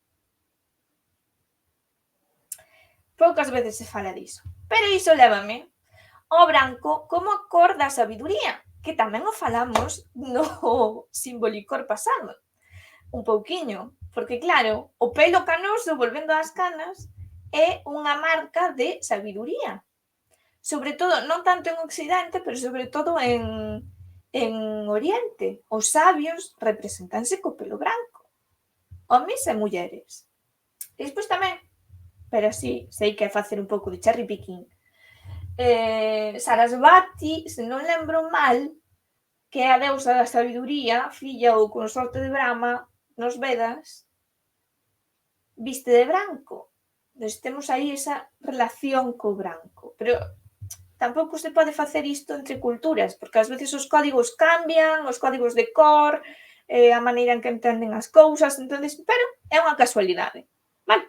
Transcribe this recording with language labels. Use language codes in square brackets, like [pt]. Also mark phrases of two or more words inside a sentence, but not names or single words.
[gl] Poucas veces se fala diso, pero iso lévame ao branco como a cor da sabiduría, que tamén o falamos no Simbolicor pasado, un pouquiño, porque claro, o pelo canoso, volvendo ás canas, é unha marca de sabiduría. Sobre todo, non tanto en Occidente, pero sobre todo en Oriente. Os sabios representanse co pelo branco, homes e mulleres. E despois tamén, pero sí, sei que é facer un pouco de [en] cherry picking. [gl] Sarasvati, se non lembro mal, que é a deusa da sabiduría, filla ou consorte de Brahma, nos Vedas, viste de branco. Entón, temos aí esa relación co branco. Pero tampouco se pode facer isto entre culturas, porque ás veces os códigos cambian, os códigos de cor, a maneira en que entenden as cousas, entonces, pero é unha casualidade, vale?